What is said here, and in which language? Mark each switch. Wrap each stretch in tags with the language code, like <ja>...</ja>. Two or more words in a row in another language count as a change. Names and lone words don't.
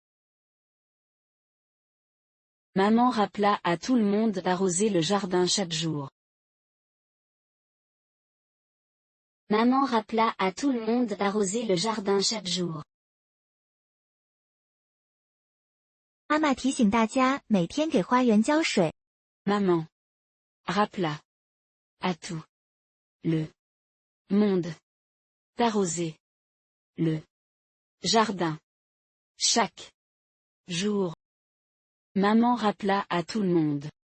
<fr>Maman rappela à tout le monde d'arroser le jardin chaque jour. Maman rappela à tout le monde d'arroser le jardin chaque jour.</fr> <zh>妈妈提醒大家每天给花园浇水。</zh> <fr>Maman rappela à tout le monde d'arroser le jardin chaque jour. Maman rappela à tout le monde.</fr>